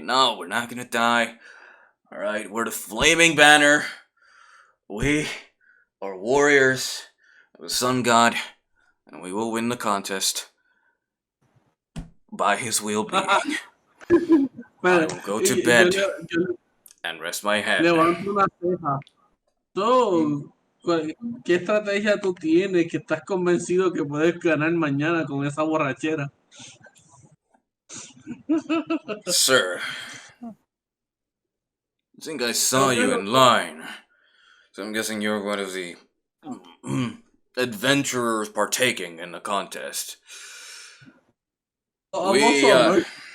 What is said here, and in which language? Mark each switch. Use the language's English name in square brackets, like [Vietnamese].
[English] No, we're not gonna die. Alright, we're the Flaming Banner. We are warriors of the Sun God, and we will win the contest by his will being. I will go to bed and rest my head. [Spanish] Levanto una ceja. [English] So, [Spanish] ¿qué estrategia tú tienes que estás convencido que puedes ganar mañana con esa borrachera? [English] Sir, I think I saw you in line. So I'm guessing you're one of the adventurers partaking in the contest. I'm also